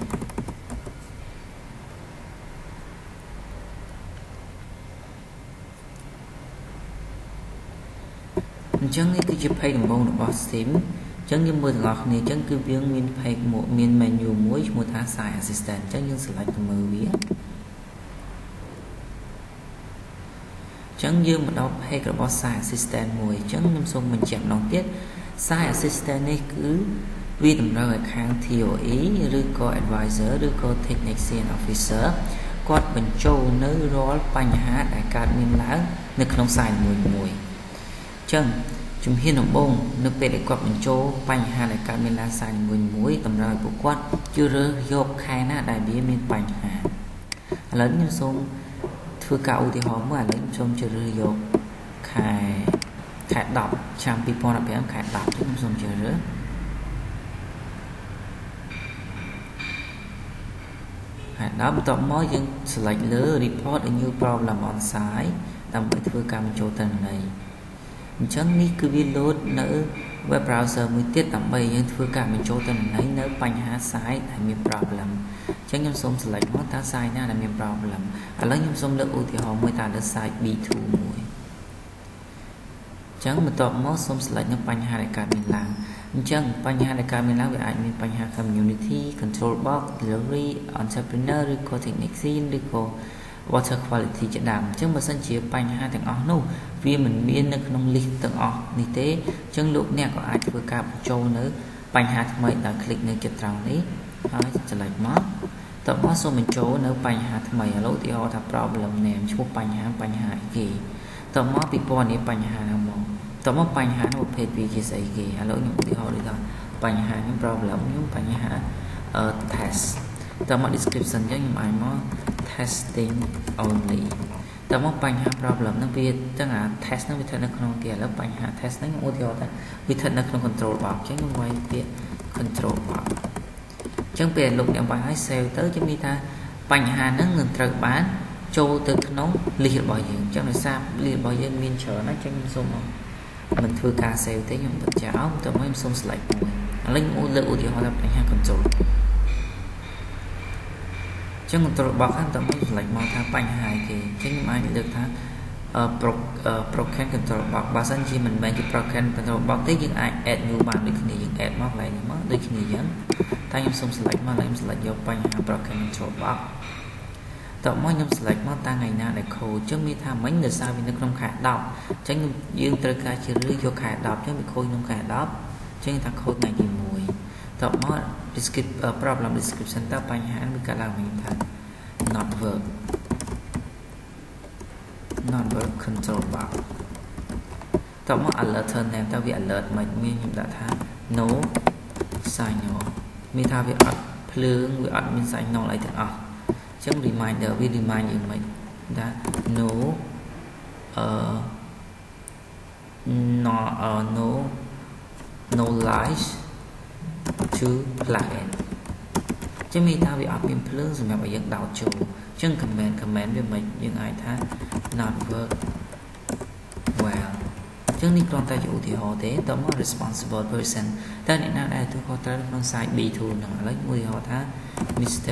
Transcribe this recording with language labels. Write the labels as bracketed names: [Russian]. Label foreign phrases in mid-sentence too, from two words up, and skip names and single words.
[Khmer] អញ្ចឹងនេះគឺជា page ដំបូងរបស់ sim អញ្ចឹងយើងមើលទាំងអស់គ្នាអញ្ចឹងគឺវាមាន page មាន menu មួយឈ្មោះថា [English] site assistant [Khmer] អញ្ចឹងយើង select ទៅមើលវាអញ្ចឹង យើងមកដល់ page របស់ [English] site assistant [Khmer] មួយអញ្ចឹងខ្ញុំសូមបញ្ជាក់ម្ដងទៀត [English] site assistant [Khmer] នេះគឺវាតម្រូវឲ្យខាង TOE ឬ ក៏ advisor ឬក៏ [English] technician officer [Khmer] គាត់បញ្ចូលនៅរាល់បញ្ហាដែលកើតមានឡើងនៅក្នុង site មួយអញ្ចឹងជំហានដំបូងនៅពេលដែលគាត់បញ្ចូលបញ្ហាដែលកើតមានឡើងសារមួយតម្រូវឲ្យពួកគាត់ជ្រើសរើសយកខែណាដែលវាមានបញ្ហាឥឡូវខ្ញុំសូមធ្វើការឧទាហរណ៍មួយឥឡូវខ្ញុំសូមជ្រើសរើសយកខែ10ឆ្នាំ2015ខែ10ខ្ញុំសូមជ្រើសរើស ខែ10បន្ទាប់មកយើង select លើ [English] report a new problem on site [Khmer] ដើម្បីធ្វើការបញ្ចូលទិន្នន័យអញ្ចឹងនេះគឺវា load នៅ [English] web browser [Khmer] មួយទៀតដើម្បីយើងធ្វើការបញ្ចូលទិន្នន័យនៅបញ្ហា site ដែលមាន problem អញ្ចឹងខ្ញុំសូម select មកតើ site ណាដែលមាន problem ឥឡូវខ្ញុំសូមលើកឧទាហរណ៍មួយតើលើ site B2 មួយអញ្ចឹងបន្ទាប់ មកសូម select នៅបញ្ហាដែលកើតមានឡើងអញ្ចឹងបញ្ហាដែលកើតមានឡើងវាអាចមានបញ្ហា [English] community control box delivery entrepreneur [Khmer] ឬក៏ technician ឬក៏ [English] water quality [Khmer] ជាដើមអញ្ចឹងបើសិនជាបញ្ហាទាំងអស់នោះវាមិនមាននៅក្នុង list ទាំងអស់នេះទេអ ញ្ចឹងលោកអ្នកក៏អាចធ្វើការបញ្ចូលនៅបញ្ហាថ្មីដោយ click នៅជិតត្រង់នេះហើយ select មកតើមកសូមបញ្ចូលនៅបញ្ហាថ្មីឥឡូវឧទាហរណ៍ថា [English] problem name [Khmer] ឈ្មោះបញ្ហាអីគេតើ មកពីពណ៌នេះបញ្ហាណាមកតើមកបញ្ហានោះប្រភេទវាជាស្អីគេឥឡូវខ្ញុំឧទាហរណ៍ដូចថាបញ្ហាខ្ញុំ problem ខ្ញុំបញ្ហាtest តើមក description អញ្ចឹងខ្ញុំអាចមក [English] testing only [Khmer] តើមកបញ្ហា problem ហ្នឹងវាចឹងអា test ហ្នឹងវាស្ថិតនៅក្នុងគេឥឡូវបញ្ហា test ហ្នឹងខ្ញុំឧទាហរណ៍ថាវាស្ថិតនៅក្នុង [English] control box [Khmer] អញ្ចឹងខ្ញុំវាយពាក្យ [English] control box [Khmer] អញ្ចឹងពេលលោកអ្នកវាយឲ្យ save ទៅជំនាញថាបញ្ហាហ្នឹងនឹងត្រូវបានចូលទៅក្នុង list របស់យើងអញ្ចឹងដោយសារ list របស់យើងមានច្រើនណាស់អញ្ចឹងខ្ញុំសូមមិនធ្វើការ save ទេខ្ញុំបិទចោលតើមកខ្ញុំសូម select មួយឥឡូវខ្ញុំលើកឧទាហរណ៍ថាបញ្ហា control ចឹង [English] control box [Khmer] ហ្នឹងតើមក select មកថាបញ្ហាអីគេអញ្ចឹងខ្ញុំអាចលើកថា [English] broken control box [Khmer] បើសិនជាមិនមែនជា [English] broken control [Khmer] box ទេយើងអាច [English] add new [Khmer] បានដូចគ្នាយើង add មកកន្លែងនេះមកដូចគ្នាអញ្ចឹងតែខ្ញុំសូម select មកហើយខ្ញុំ select យកបញ្ហា [English] broken control box [Khmer] តើមកខ្ញុំ select មកតាំងថ្ងៃណាដែល code អញ្ចឹងមានថាមិញដោយសារវានៅក្នុងខែ10អញ្ចឹងយើងត្រូវការជ្រើសរើសយកខែ10អញ្ចឹងវា code ក្នុងខែ10អញ្ចឹងថា code ថ្ងៃទី1តើមក [English] problem description [Khmer] តើបញ្ហាវាកើតឡើងវិញថា not [English] work control box [Khmer] តើមក [English] alert name [Khmer] តើវា alert មិនមានខ្ញុំដាក់ថា [English] no signal [Khmer] មានថាវាអត់ភ្លើងវាអត់មាន signal អីទាំងអស់អញ្ចឹង reminder វា remind យើងមិនថា [English] no light to plugin [Khmer] ចឹងមានថាវាអត់មានភ្លើងសម្រាប់ឲ្យយើងដោតចូលចឹង comment វាមិនយើងអាចថា [English] not work well [Khmer] ចឹងនេះគ្រាន់តែជាឧទាហរណ៍ទេតើមក [English] responsible person [Khmer] តើអ្នកណាដែលទទួលខុសត្រូវក្នុង site B2 ហ្នឹងឥឡូវមួយឧទាហរណ៍ថា Mr.